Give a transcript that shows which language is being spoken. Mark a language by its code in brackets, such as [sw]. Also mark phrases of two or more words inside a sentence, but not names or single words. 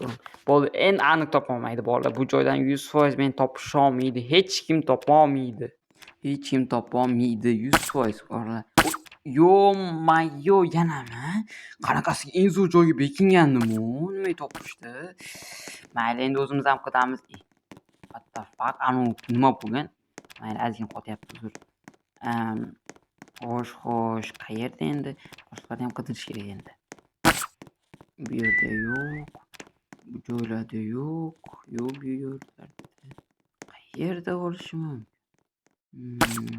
[uz] Endi aniq topolmaydi bolalar. Bu joydan 100% men topisholmaydi. Hech kim topolmaydi. 100% bolalar. Yo-mayo, yanami? Qanaqasiga eng zo'r joyga bekingandim-u? Nima topishdi? Mayli, endi o'zimiz ham qilamiz. [en] What the fuck? [uz] Nima bo'lgan? Mayli, ozgina qotyapti uzr. Xo'sh, qayerda endi? Boshqalarni ham qidirish kerak endi. Bu yerda yo'q. Bu joylarda yo'q. Bu yerlarda. Qayerda bo'lishi mumkin?